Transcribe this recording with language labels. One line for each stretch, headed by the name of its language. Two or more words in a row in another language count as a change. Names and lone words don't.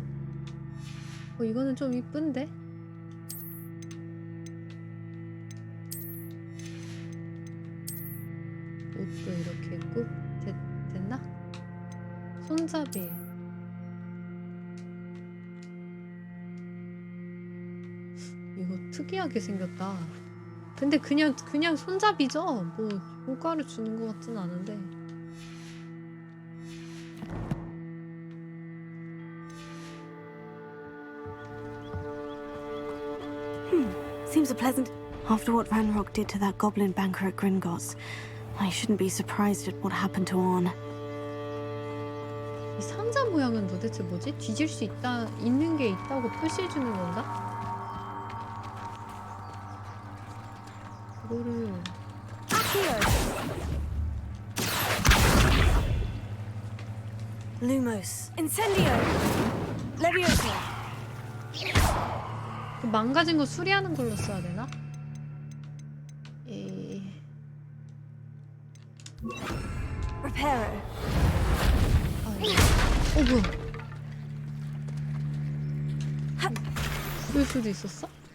Korean: 이거는 좀 이쁜데? 옷도 이렇게 입고 됐나? 손잡이. 이거 특이하게 생겼다. 근데 그냥 손잡이죠? 뭐 효과를 주는 것 같진 않은데.
English: Seems a pleasant... After what Ranrock did to that goblin banker at Gringotts, I shouldn't be surprised at what happened to Orn.
Korean: 이 상자 모양은 도대체 뭐지? 뒤질 수 있는 게 있다고 표시해주는 건가? 그거를...
Latin: Lumos. Incendio. Leviosa.
Korean: 그 망가진 거 수리하는 걸로 써야 되나?
Latin: Reparo.
Korean: 뭐야? 그럴 수도 있었어?